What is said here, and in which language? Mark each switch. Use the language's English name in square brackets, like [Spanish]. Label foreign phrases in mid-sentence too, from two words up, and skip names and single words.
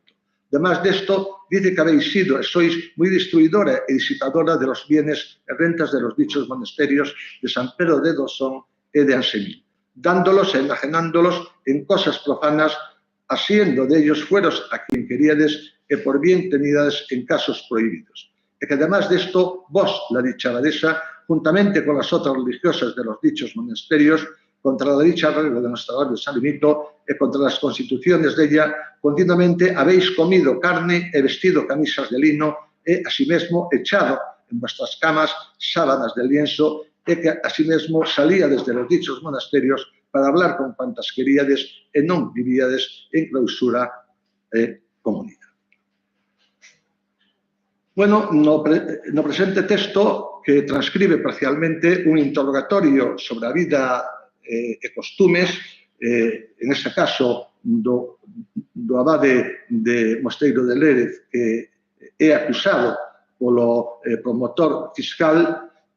[Spanish] Además de esto, dice que habéis sido, sois muy destruidora y disipadora de los bienes y rentas de los dichos monasterios de San Pedro de Dosón y de Ansemil, dándolos e enajenándolos en cosas profanas, haciendo de ellos fueros a quien queríades y por bien tenidas en casos prohibidos. Y que además de esto, vos, la dicha abadesa, juntamente con las otras religiosas de los dichos monasterios, contra la dicha regla de nuestra orden de San Benito y contra las constituciones de ella, continuamente habéis comido carne e vestido camisas de lino e asimismo echado en vuestras camas sábanas de lienzo e que asimismo salía desde los dichos monasterios para hablar con cuantas queríades e non vivíades en clausura comunidade. [Galician] Bueno, no presente texto, que transcribe parcialmente un interrogatorio sobre a vida e costumes, en este caso do abade de Mosteiro de Lérez, que é acusado polo promotor fiscal,